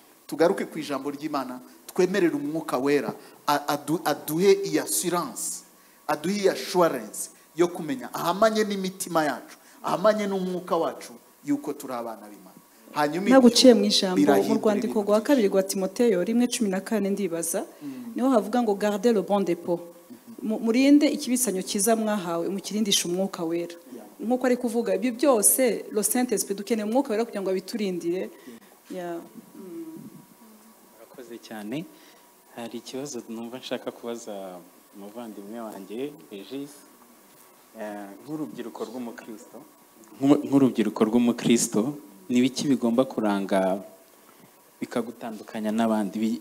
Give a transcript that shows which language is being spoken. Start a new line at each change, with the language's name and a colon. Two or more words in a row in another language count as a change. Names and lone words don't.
Kinyarwanda: Tugaruke ku ijambo ry'Imana, twemerere umwuka wera aduhe iyi assurance, aduhe iyi assurance yo kumenya ahamanye n'imitima yacu, ahamanye n'umwuka wacu yuko turi abana b'Imana. Hanyuma naguciye mu ijambo mu rwandiko rwa 2 rwa Timoteyo 1:14 ndibaza, niho havuga ngo
French: garder le bon dépôt,
Kinyarwanda: murinde ikibisanyo kiza mwahawe, mukirindisha umwuka wera. Nkuko ari kuvuga ibyo byose,
French: le Saint Esprit
Kinyarwanda: dukeneye umwuka wera kugira ngo abiturindire. Murakoze cyane. Hari ikibazo numva nshaka kubaza umuvandimwe wanjye Regis, nk'urubyiruko rw'umukristo, nk'urubyiruko rw'umukristo, ni biki bigomba kuranga bikagutandukanya n'abandi?